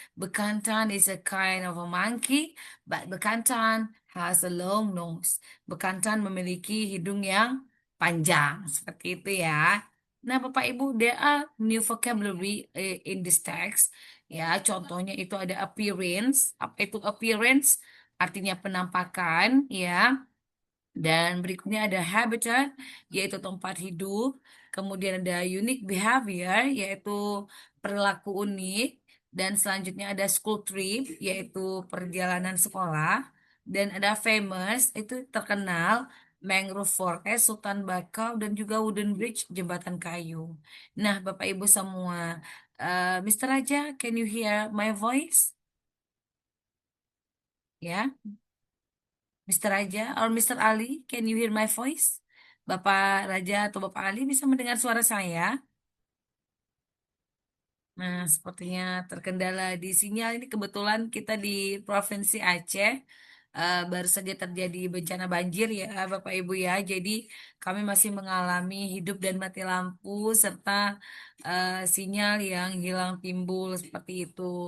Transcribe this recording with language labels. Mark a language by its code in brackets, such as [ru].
[en] Bekantan is a kind of a monkey, but bekantan has a long nose. [id] Bekantan memiliki hidung yang panjang, seperti itu ya. [en] Nah, Bapak Ibu, there are new vocabulary in this text. [id] Ya, contohnya itu ada appearance. Apa itu appearance? Artinya penampakan, ya. Dan berikutnya ada habitat, yaitu tempat hidup. Kemudian ada unique behavior, yaitu perilaku unik. Dan selanjutnya ada school trip, yaitu perjalanan sekolah. Dan ada famous, itu terkenal, mangrove forest, hutan bakau, dan juga wooden bridge, jembatan kayu. Nah, Bapak Ibu semua, Mr. [en] Raja, can you hear my voice? Ya, Mr. Raja or Mr. Ali, can you hear my voice? [id] Bapak Raja atau Bapak Ali bisa mendengar suara saya? Nah, sepertinya terkendala di sinyal ini kebetulan kita di Provinsi Aceh. Baru saja terjadi bencana banjir ya Bapak Ibu ya. Jadi kami masih mengalami hidup dan mati lampu serta sinyal yang hilang timbul seperti itu.